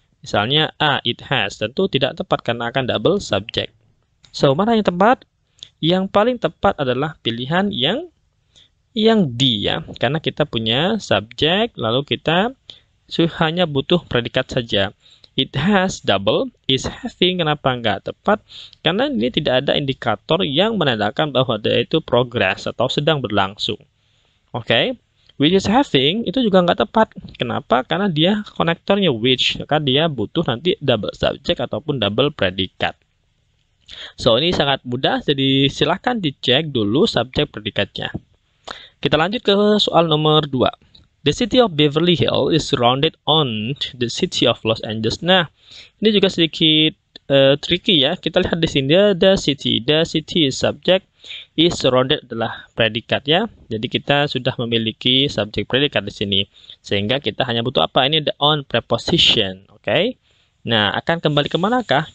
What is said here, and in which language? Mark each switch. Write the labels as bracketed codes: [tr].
[id] Misalnya A, it has, tentu tidak tepat karena akan double subject. So, mana yang tepat? Yang paling tepat adalah pilihan yang D ya, karena kita punya subjek, lalu kita hanya butuh predikat saja. [en] It has double, is having, kenapa nggak tepat? [id] Karena ini tidak ada indikator yang menandakan bahwa dia itu progress atau sedang berlangsung. Oke. Which is having itu juga nggak tepat. Kenapa? Karena dia konektornya which, maka dia butuh nanti double subject ataupun double predikat. So, ini sangat mudah, jadi silahkan dicek dulu subjek predikatnya. Kita lanjut ke soal nomor 2. [en] The city of Beverly Hills is surrounded on the city of Los Angeles. [id] Nah, ini juga sedikit tricky ya. Kita lihat di sini the city is subject, is surrounded adalah predikat ya. Jadi kita sudah memiliki subjek predikat di sini. Sehingga kita hanya butuh apa? Ini the on preposition, oke? Nah, akan kembali ke manakah?